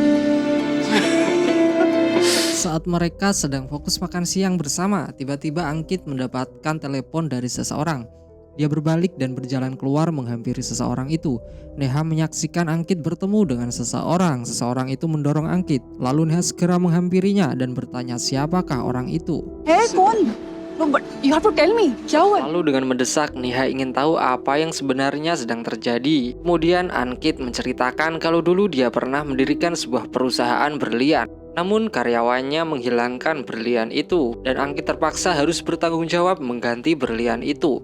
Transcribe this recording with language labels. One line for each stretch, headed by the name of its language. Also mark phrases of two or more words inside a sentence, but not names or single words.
Indonesian: Saat mereka sedang fokus makan siang bersama, tiba-tiba Anggit mendapatkan telepon dari seseorang. Dia berbalik dan berjalan keluar menghampiri seseorang itu. Neha menyaksikan Anggit bertemu dengan seseorang. Seseorang itu mendorong Anggit. Lalu Neha segera menghampirinya dan bertanya siapakah orang itu.
Hindi: Hey, कौन?
English: No, but you have to tell me.
Hindi: क्या हुआ?
Indonesian: Lalu dengan mendesak, Neha ingin tahu apa yang sebenarnya sedang terjadi. Kemudian Anggit menceritakan kalau dulu dia pernah mendirikan sebuah perusahaan berlian. Namun karyawannya menghilangkan berlian itu dan Anggit terpaksa harus bertanggung jawab mengganti berlian itu.